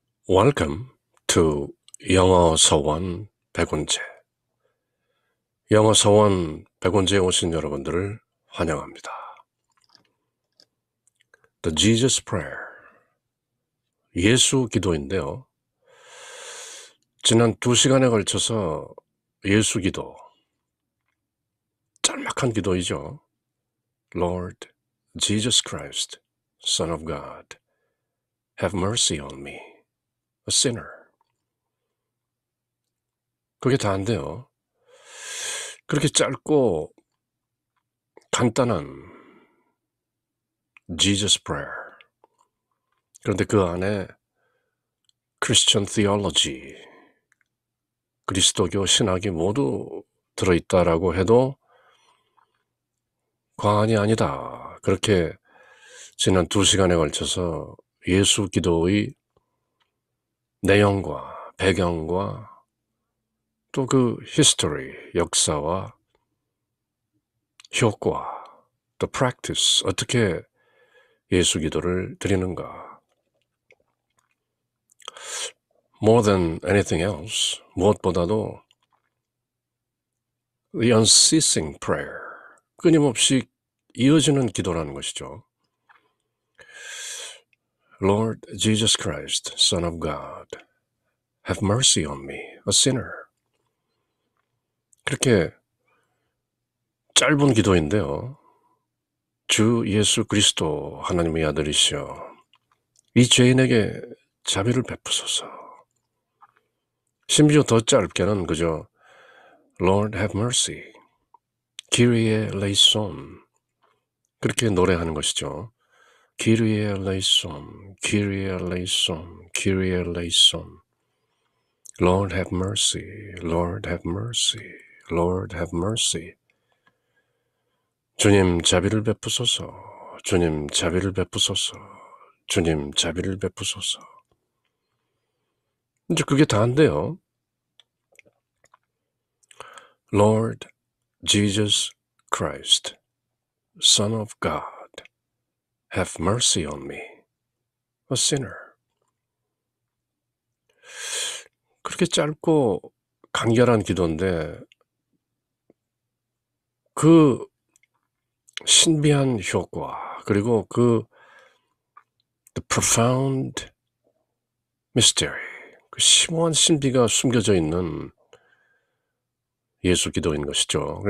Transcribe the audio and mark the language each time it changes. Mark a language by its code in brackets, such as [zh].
[en] Welcome to 영어 서원 백운재. [ko] 영어 서원 백운재에 오신 여러분들을 환영합니다. [en] The Jesus Prayer, [ko] 예수 기도인데요. 지난 2시간에 걸쳐서 예수 기도, 짤막한 기도이죠. [en] Lord Jesus Christ, Son of God, have mercy on me, a sinner. [ko] 그게 다인데요. 그렇게 짧고 간단한 Jesus Prayer. 그런데 그 안에 Christian Theology, 그리스도교 신학이 모두 들어있다라고 해도 과언이 아니다. 그렇게 지난 2시간에 걸쳐서 예수 기도의 내용과 배경과 또 그 history, 역사와 효과, the practice, 어떻게 예수 기도를 드리는가. [en] More than anything else, [ko] 무엇보다도 [en] the unceasing prayer, [ko] 끊임없이 이어지는 기도라는 것이죠. [en] Lord Jesus Christ, Son of God, have mercy on me, a sinner. [ko] 그렇게 짧은 기도인데요. 주 예수 그리스도 하나님의 아들이시여, 이 죄인에게 자비를 베푸소서. 심지어 더 짧게는 그저 [en] Lord have mercy, [el] Kyrie eleison, [ko] 그렇게 노래하는 것이죠. [el] Kyrie eleison, Kyrie eleison, Kyrie eleison. [en] Lord have mercy, Lord have mercy, Lord have mercy. [ko] 주님 자비를 베푸소서, 주님 자비를 베푸소서, 주님 자비를 베푸소서. 이제 그게 다인데요. [en] Lord Jesus Christ, Son of God, have mercy on me, a sinner. [ko] 그렇게 짧고 간결한 기도인데 그 신비한 효과, 그리고 그 [en] the profound mystery, [ko] 그 심오한 신비가 숨겨져 있는 예수 기도인 것이죠.